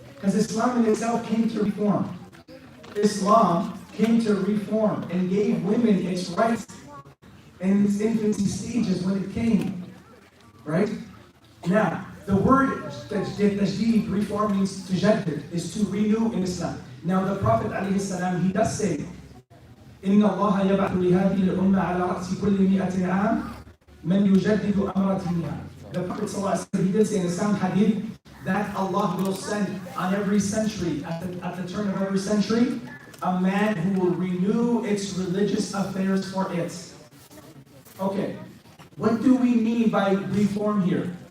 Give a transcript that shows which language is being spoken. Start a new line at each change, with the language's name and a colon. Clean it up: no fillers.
English: Because Islam in itself came to reform. Islam came to reform and gave women its rights in its infancy stages when it came. Right? Now, the word tajdeed, reform means tujaddid, is to renew in Islam. Now the Prophet ﷺ, he does say,
Arabic: إِنَّ اللَّهَ يَبْعَثُ لِهَذِهِ الْأُمَّةِ عَلَى رَأْسِ كُلِّ مِئَةِ عَامٍ مَنْ يُجَدِّدُ أَمْرَ دِينِهَا.
English: The Prophet ﷺ, he did say in the sound hadith that Allah will send on every century, at the turn of every century, a man who will renew its religious affairs for it. Okay, what do we mean by reform here?